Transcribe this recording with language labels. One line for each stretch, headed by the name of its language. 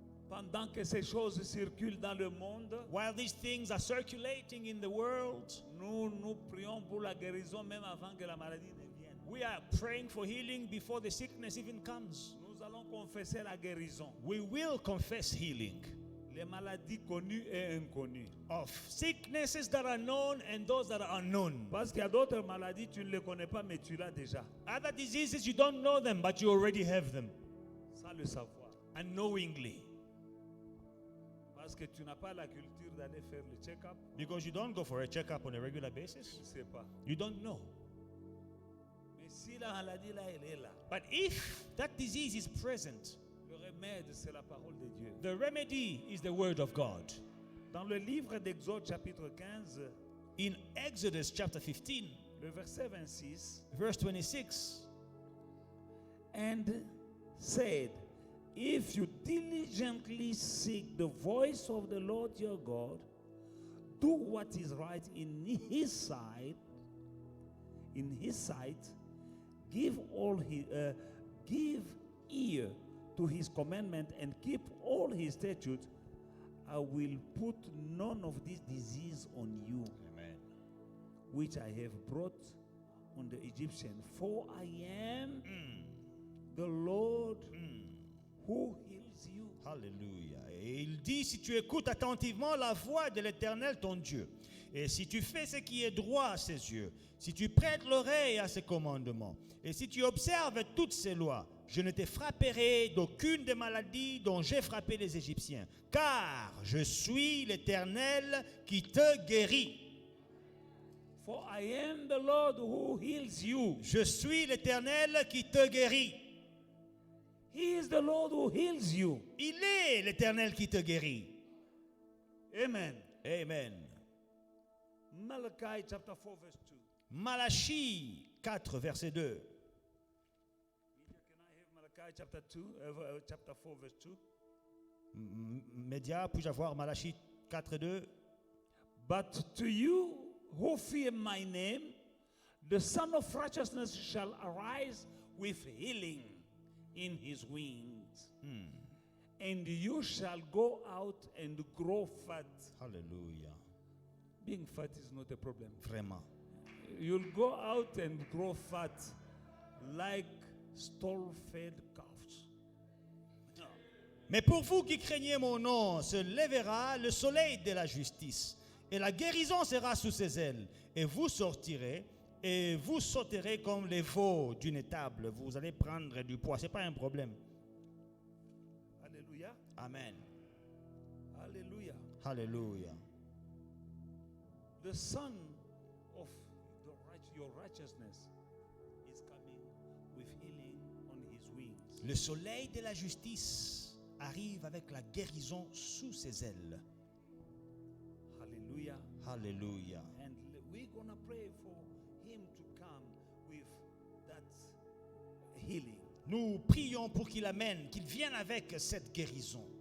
French: Pendant que ces choses circulent dans le monde,
English: While these things are circulating in the world,
French: nous prions pour la guérison même avant que la maladie ne vienne.
English: we are praying for healing before the sickness even comes.
French: Nous allons confesser la guérison.
English: We will confess healing
French: Les maladies connues et inconnues.
English: of sicknesses that are known and those that are unknown.
French: Parce qu'il y a d'autres maladies, tu ne les connais pas, mais tu l'as déjà.
English: Other diseases, you don't know them, but you already have them
French: Sans le savoir.
English: unknowingly.
French: Parce que tu n'as pas la culture d'aller faire le check-up.
English: Because you don't go for a checkup on a regular basis.
French: Tu ne sais pas.
English: You don't know.
French: Mais si la maladie là, elle est là,
English: But if that disease is present,
French: le remède, c'est la parole de Dieu.
English: the remedy is the word of God.
French: Dans le livre d'Exode chapitre 15,
English: In Exodus chapter 15,
French: le verset 26,
English: verse 26, and said, if you diligently seek the voice of the Lord your God, do what is right in his sight, give ear to his commandment and keep all his statutes, I will put none of this disease on you, Amen. which I have brought on the Egyptian. For I am the Lord who heals you.
French: Alléluia. Et il dit, si tu écoutes attentivement la voix de l'Éternel ton Dieu, et si tu fais ce qui est droit à ses yeux, si tu prêtes l'oreille à ses commandements, et si tu observes toutes ses lois, je ne te frapperai d'aucune des maladies dont j'ai frappé les Égyptiens, car je suis l'Éternel qui te guérit.
English: For I am the Lord who heals you.
French: Je suis l'Éternel qui te guérit.
English: He is the Lord who heals you.
French: Il est l'Éternel qui te guérit.
English: Amen. Amen. Malachi chapter 4 verse 2.
French: Malachie 4, verset 2.
English: Can I have Malachi chapter 4 verse 2?
French: Média, puis-je avoir Malachie 4, 2?
English: But to you who fear my name, the Son of Righteousness shall arise with healing in his wings. And you shall go out and grow fat.
French: Alléluia.
English: Being fat is not a problem.
French: Vraiment.
English: You'll go out and grow fat like stall-fed calves.
French: Mais pour vous qui craignez mon nom, se lèvera le soleil de la justice, et la guérison sera sous ses ailes, et vous sortirez, et vous sauterez comme les veaux d'une étable. Vous allez prendre du poids, ce n'est pas un problème.
English: Hallelujah. Amen. Hallelujah.
French: Alléluia.
English: The Son of your righteousness is coming with healing on his wings.
French: Le soleil de la justice arrive avec la guérison sous ses ailes.
English: Hallelujah.
French: Alléluia.
English: And we're going to pray for him to come with that healing
French: Nous prions pour qu'il amène, qu'il vienne avec cette guérison